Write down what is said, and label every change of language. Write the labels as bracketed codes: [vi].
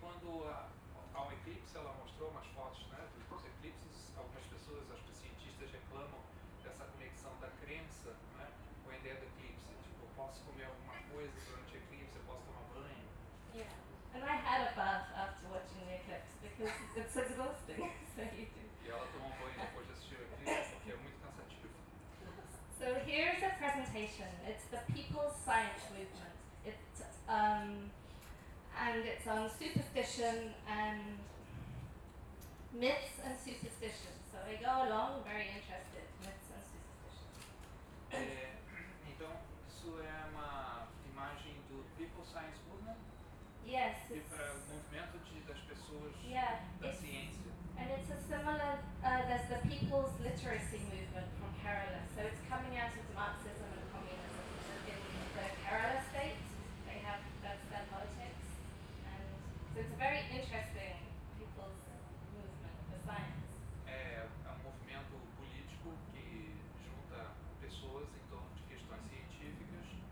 [pt] Há um eclipse, ela mostrou umas fotos, né, dos eclipses. Algumas pessoas, acho que cientistas, reclamam dessa conexão da crença, né, com a ideia do eclipse. Tipo, eu posso comer alguma coisa durante o eclipse, eu posso tomar banho. [en] Yeah. And I had a bath after watching the eclipse because it's exhausting. So you do. [pt] E ela tomou banho depois de assistir o eclipse porque é muito cansativo. [en] So here's a presentation. It's the People's Science Movement. And it's on superstition and myths and superstition. So I go along very interested, myths and superstition. [pt] Então, isso é uma imagem do People Science Movement? [en] Yes. [pt] O movimento das pessoas, [en] yeah, [pt] da ciência. [en] And it's a similar, there's the People's Literacy Movement from Kerala. So it's coming out of Marxism and communism in the Kerala state. They have, that's their politics. So it's a very interesting people's movement, the science. [pt] É um movimento político que junta pessoas em torno de questões científicas.